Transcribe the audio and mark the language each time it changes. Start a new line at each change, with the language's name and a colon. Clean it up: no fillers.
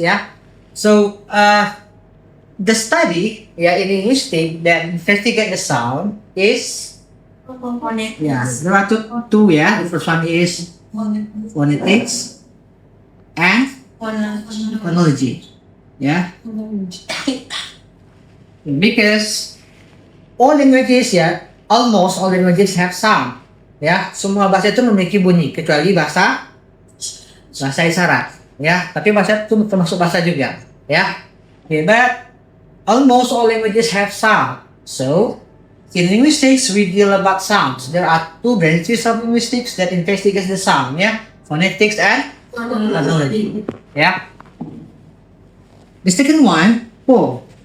English: Yeah, so the study, yeah, in linguistics that investigate the sound is, yeah, there are two. Yeah, the first one is phonetics and phonology. Yeah, because all languages, yeah, almost all languages have sound.
Indonesian: Ya, semua bahasa itu memiliki bunyi kecuali bahasa isyarat. Ya, tapi bahasa itu termasuk bahasa juga.
English: Ya, okay, but almost all languages have sound. So, in linguistics we deal about sounds. There are two branches of linguistics that investigate the sound. Ya, phonetics and phonology. Ya, the second one, form.